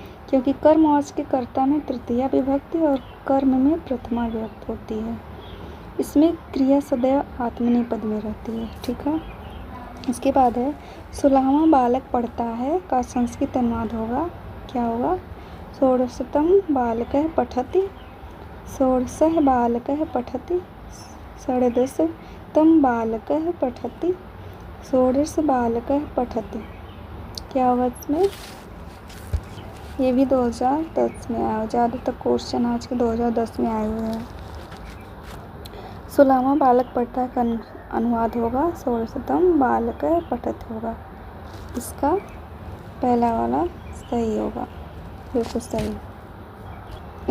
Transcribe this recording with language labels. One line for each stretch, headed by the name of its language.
Hindi: क्योंकि कर्मवाच के कर्ता में तृतीया विभक्ति और कर्म में प्रथमा विभक्ति होती है। इसमें क्रिया सदैव आत्मनेपद में रहती है। ठीक है। इसके बाद है 16वां बालक पढ़ता है का संस्कृत अनुवाद होगा। क्या होगा?
Sanskrit: षोडशतम बालकः पठति, षोडशः बालकः पठति, षोडशतम बालकः पठति, षोडश बालकः पठति।
Hindi: क्या होगा इसमें? ये भी 2010 में आया। ज़्यादातर क्वेश्चन आज के 2010 में आए हुए हैं। 16वां बालक पढ़ता है का अनुवाद होगा
Sanskrit: षोडशतम बालक पठत
Hindi: होगा। इसका पहला वाला सही होगा, बिल्कुल सही।